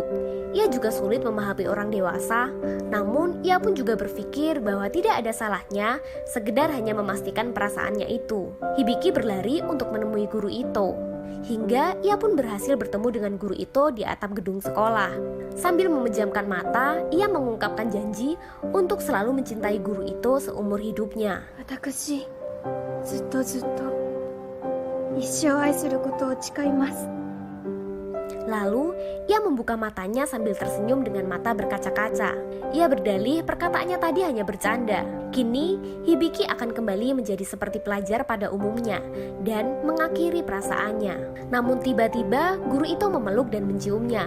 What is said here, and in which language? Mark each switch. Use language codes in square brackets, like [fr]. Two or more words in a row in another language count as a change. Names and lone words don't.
[id] Ia juga sulit memahami orang dewasa, namun ia pun juga berpikir bahwa tidak ada salahnya sekedar hanya memastikan perasaannya itu. Hibiki berlari untuk menemui guru Ito. Hingga ia pun berhasil bertemu dengan guru Ito di atap gedung sekolah. Sambil memejamkan mata, ia mengungkapkan janji untuk selalu mencintai guru Ito seumur hidupnya. [ja] 私ずっとずっと一生愛することを誓います。 [id] Lalu, ia membuka matanya sambil tersenyum dengan mata berkaca-kaca. Ia berdalih perkataannya tadi hanya bercanda. Kini, Hibiki akan kembali menjadi seperti pelajar pada umumnya dan mengakhiri perasaannya. Namun tiba-tiba, guru itu memeluk dan menciumnya.